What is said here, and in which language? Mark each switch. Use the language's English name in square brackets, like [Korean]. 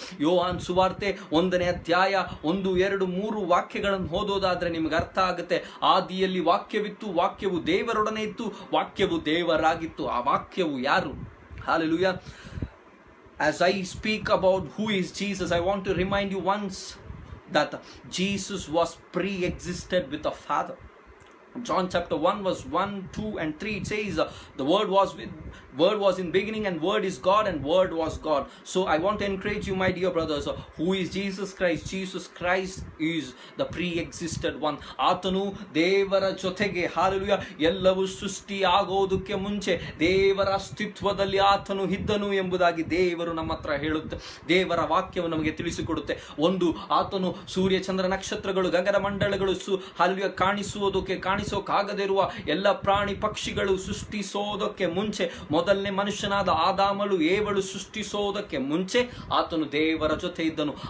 [Kannada] ಯೋಹಾನ್ ಸುವಾರ್ತೆ 1ನೇ ಅಧ್ಯಾಯ 1, 2, 3 ವಾಕ್ಯಗಳನ್ನು ಓದೋದಾದ್ರೆ ನಿಮಗೆ ಅರ್ಥ ಆಗುತ್ತೆ. ಆದಿಯಲ್ಲಿ ವಾಕ್ಯವಿತ್ತು, ವಾಕ್ಯವು ದೇವರೊಡನೆ ಇತ್ತು, ವಾಕ್ಯವು ದೇವರಾಗಿತ್ತು. ಆ ವಾಕ್ಯವು ಯಾರು? Hallelujah. [English] As I speak about who is Jesus, I want to remind you once that Jesus was pre-existed with the Father. John chapter 1 verse 1, 2 and 3 it says the word was in beginning and word is God and word was God. So I want to encourage you, my dear brothers, who is Jesus Christ? Jesus Christ is the pre-existed one. [Kannada] ಆತನು ದೇವರ ಜೊತೆಗೆ, hallelujah, ಎಲ್ಲವೂ ಸೃಷ್ಟಿ ಆಗೋದಕ್ಕೆ ಮುಂಚೆ ದೇವರ ಅಸ್ತಿತ್ವದಲ್ಲಿ ಆತನು ಇದ್ದನು ಎಂಬುದಾಗಿ ದೇವರು ನಮ್ಮ ಹತ್ರ ಹೇಳುತ್ತೆ. ದೇವರ ವಾಕ್ಯವು ನಮಗೆ ತಿಳಿಸಿಕೊಡುತ್ತೆ. ಒಂದು, ಆತನು ಸೂರ್ಯ ಚಂದ್ರ ನಕ್ಷತ್ರಗಳು ಗಗನ ಮಂಡಳಗಳು ಹಾಲೆಲೂಯ ಕಾಣಿಸೋಕಾಗದೇ ಇರುವ ಎಲ್ಲ ಪ್ರಾಣಿ ಪಕ್ಷಿಗಳು ಸೃಷ್ಟಿಸೋದಕ್ಕೆ ಮುಂಚೆ, ಮೊದಲನೇ ಮನುಷ್ಯನಾದ ಆದಾಮಳು ಏವಳು ಸೃಷ್ಟಿಸೋದಕ್ಕೆ ಮುಂಚೆ ಆತನು ದೇವರ ಜೊತೆ ಇದ್ದನು.